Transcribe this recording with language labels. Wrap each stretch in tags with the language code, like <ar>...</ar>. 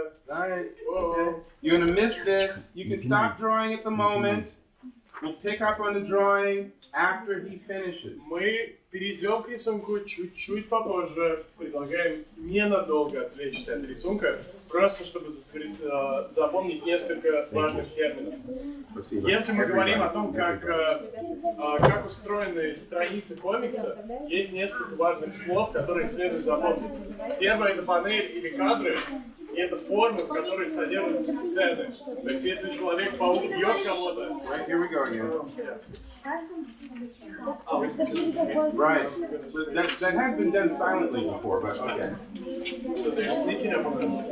<en>Hi. Okay. You're gonna miss this. You can stop drawing at the moment. We'll pick up on the drawing after he finishes.</en> <ru>Мы перейдем к рисунку чуть-чуть попозже. Предлагаем ненадолго отвлечься от рисунка, просто чтобы запомнить несколько важных терминов. Если мы говорим о том, как устроены страницы комикса, есть несколько важных слов, которые следует запомнить. Первое — это панель или кадры, и это формы, в которых содержатся сцены. То есть, если Человек-паук бьет кого-то...</ru> <en>Right, here we go again. Right. That has been done silently before, but okay. So they're sneaking up on us.</en>